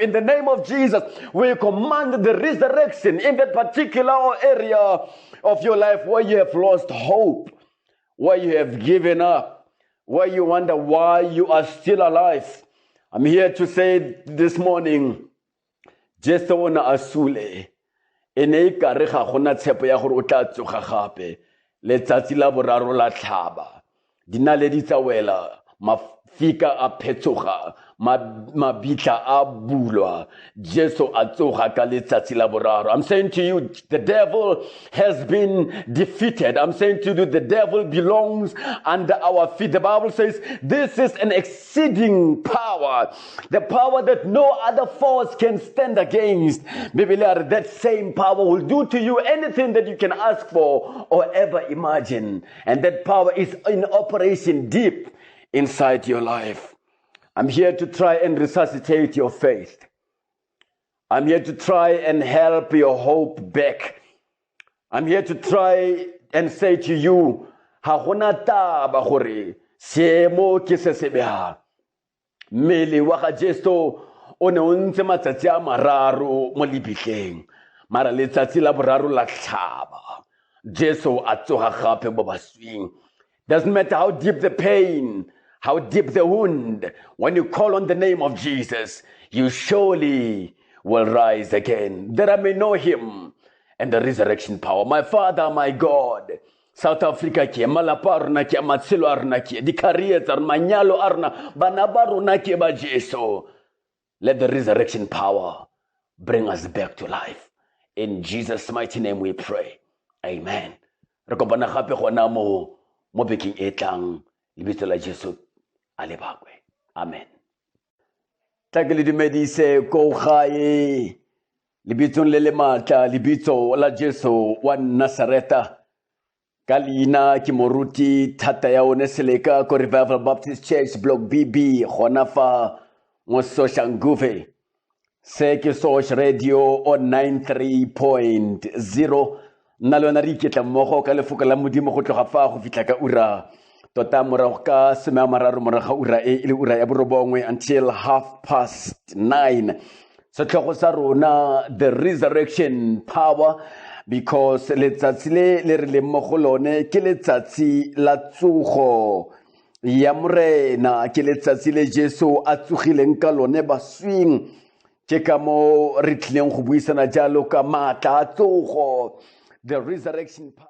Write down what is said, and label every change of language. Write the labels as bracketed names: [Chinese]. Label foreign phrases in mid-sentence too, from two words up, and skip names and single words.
[English] In the name of Jesus, we command the resurrection in that particular area of your life where you have lost hope, where you have given up, where you wonder why you are still alive. I'm here to say this morning, just [Tswana] ona asule ene ikare ga gona tshepo ya gore o tla tsoga gape letsatsi la boraro la tlhaba dinaledi tsa wela mafika a phetsoga mabitla a bulwa Jesu a tsoga ka letsatsi la boraro. [English] I'm saying to you, the devil has been defeated. I'm saying to you, the devil belongs under our feet. The Bible says this is an exceeding power, the power that no other force can stand against. That same power will do to you anything that you can ask for or ever imagine, and that power is in operation deep inside your life. I'm here to try and resuscitate your faith. I'm here to try and help your hope back. I'm here to try and say to you, [Tswana] ha gona taba gore seemo ke se sebeha. Mmele wa ga Jesu o ne o ntse matsatsi a mararo mo lebitleng, mara letsatsi la boraro la tlhaba Jesu a tsoga gape mo baswing. [English] Doesn't matter how deep the pain, how deep the wound, when you call on the name of Jesus, you surely will rise again. That I may know him and the resurrection power. My Father, my God, [Tswana] South Africa ke malapa rona ke matshelo a rona ke di career tsa manyalo a rona bana ba rona ke ba Jesu. [English] Let the resurrection power bring us back to life. In Jesus' mighty name we pray. Amen. [Tswana] Re kopana gape gona mo bekeng e tlang lebitso la Jesu a lebakwe. [English] Amen. [Tswana] Tlakele dumedise ko gae lebitsong le le matla lebitso la Jesu wa Nazareta. ka leina ke moruti thata ya one seleka ko Revival Baptist Church Block BB gona fa mo Soshanguve se ke Sosh Radio on 93.0 nna le yona re iketla mmogo ka lefoka la modimo go tloga fa go fitla ka ura tota morago ka 13 morago ura e le ura ya borobongwe until 9:30 setlhogo sa rona [English] the resurrection power [Tswana] because letsatsi le re leng mo go lone ke letsatsi la tsogo ya morena ke letsatsi le Jesu a tsogileng ka lone baswing ke ka mo re tlileng go buisana jalo ka maatla a tsogo [English] the resurrection power